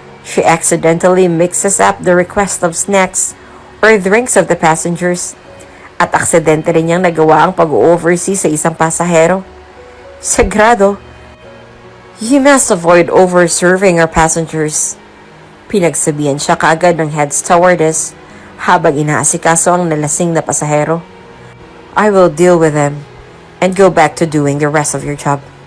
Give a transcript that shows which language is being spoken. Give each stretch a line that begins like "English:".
English: She accidentally mixes up the request of snacks or drinks of the passengers.
Filipino: At aksidente rin niyang nagawa ang pag-oversee sa isang pasahero.
English: Sagrado, you must avoid over-serving our passengers.
Filipino: Pinagsabihan siya kaagad ng head stewardess habang inaasikaso ang nalasing na pasahero.
English: I will deal with them and go back to doing the rest of your job.